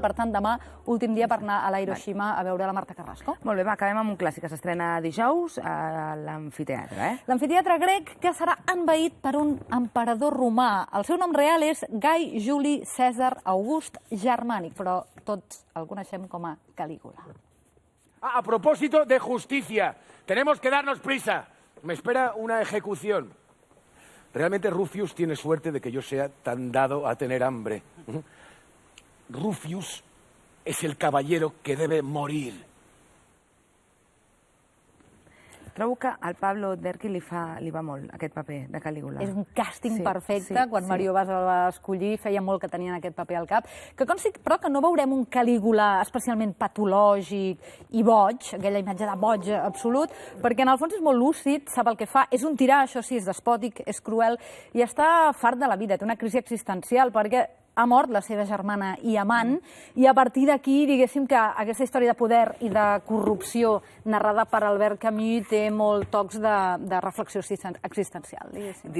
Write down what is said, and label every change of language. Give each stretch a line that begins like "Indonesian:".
Catalan: Per tant, demà, últim dia per anar a la Hiroshima a veure la Marta Carrasco. Molt bé, va, acabem amb un clàssic que s'estrena dijous a l'amfiteatre. L'amfiteatre grec, que serà envaït per un emperador romà. El seu nom real és Gai Juli Cèsar August Germànic, però tots el coneixem com a Calígula.
Spanish: A propósito de justicia, tenemos que darnos prisa. Me espera una ejecución. Realmente Rufius tiene suerte de que yo sea tan dado a tener hambre. Rufius es el caballero que debe morir.
Catalan: Trobo que al Pablo Derqui li va molt aquest paper de Calígula. És un càsting perfecte. Quan Mario Bas el va escollir, feia molt que tenien aquest paper al cap. Que consti, però, que no veurem un Calígula especialment patològic i boig, aquella imatge de boig absolut, perquè en el fons és molt lúcid, sap el que fa, és un tirà, això sí, és despòtic, és cruel, i està fart de la vida, té una crisi existencial, perquè ha mort la seva germana i amant, i a partir d'aquí, diguéssim que aquesta història de poder i de corrupció narrada per Albert Camus té molt tocs de reflexió existencial, diguéssim.